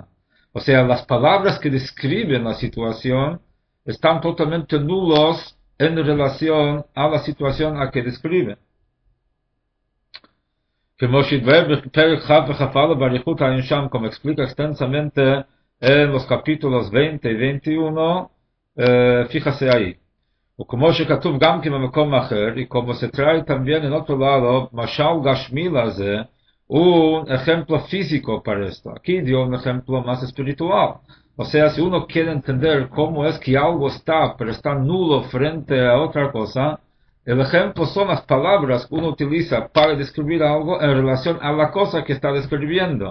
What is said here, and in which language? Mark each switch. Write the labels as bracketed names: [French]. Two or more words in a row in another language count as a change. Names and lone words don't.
[Spanish] O sea, las palabras que describen la situación están totalmente nulos en relación a la situación a que describen. Como explica extensamente en los capítulos 20 y 21, fíjase ahí. [Hebrew] וכמו שכתוב גם כן במקום אחר, [Spanish] y como se trae también en otro lado, [Hebrew] משל גשמי לזה, [Spanish] un ejemplo físico para esto. Aquí dio un ejemplo más espiritual. O sea, si uno quiere entender cómo es que algo está, pero está nulo frente a otra cosa, el ejemplo son las palabras que uno utiliza para describir algo en relación a la cosa que está describiendo.